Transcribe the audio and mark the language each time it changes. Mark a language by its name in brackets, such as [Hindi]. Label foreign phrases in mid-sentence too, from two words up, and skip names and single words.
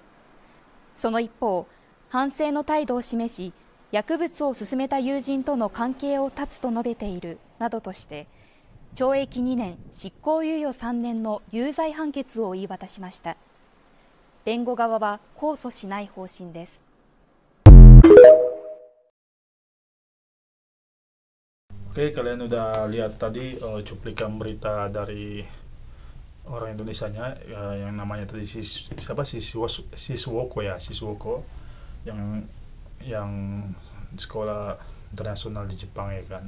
[Japanese] その一方、反省の態度を示し、薬物を勧めた友人との関係を断つと述べているなどとして、懲役2年、執行猶予3年の有罪判決を言い渡しました。弁護側は控訴しない方針です。 [Indonesian] Oke, kalian udah lihat tadi cuplikan berita dari orang Indonesianya yang namanya tadi Siswoko yang sekolah internasional di Jepang ya kan.